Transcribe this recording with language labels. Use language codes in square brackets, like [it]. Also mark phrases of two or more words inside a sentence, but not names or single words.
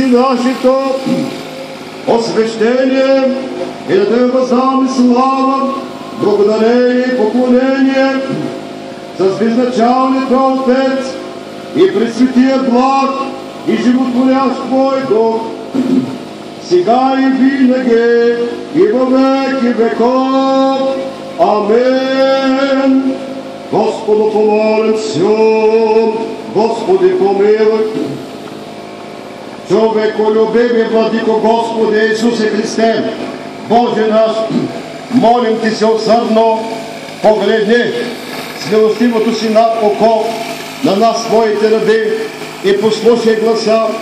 [bg] нашето освещение и да Тебе въздаваме слава, благодарение и поклонение с безначалния Твой Отец и пресветия благ и животворящ Твой Дух, сега и винаги, и във веки веков. [cu] Амин. Господу помолим се. Господи, помилуй. [bg] Човеколюбиви Владико Господи Исусе Христе, Боже наш, молим Ти се усърдно, погледни с милостивото си на око на нас, Твоите раби, и послушай гласа